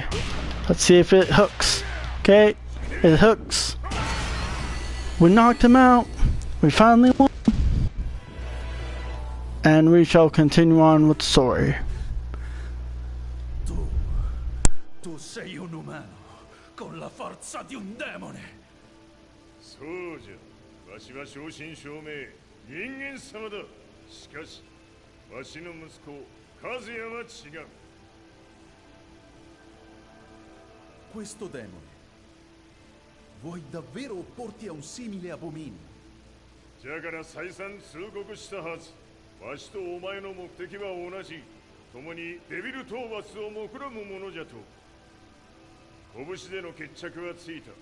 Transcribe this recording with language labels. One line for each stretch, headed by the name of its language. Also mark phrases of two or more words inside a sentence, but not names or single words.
English: Let's see if it hooks. Okay, it hooks. We knocked him out. We finally won. And we shall continue on with the story.
Italian: Tu sei un umano con la forza di un demone.
Japanese: そうじゃ。わしは正真正銘人間様だ。しかし、わしの息子和也は違う。
Italian: Questo demone. Vuoi davvero opporti a un simile abominio?
Japanese: じゃから再三通告したはず。わしとお前の目的は同じ。共にデビル討伐を目論むものじゃと。拳での決着はついた。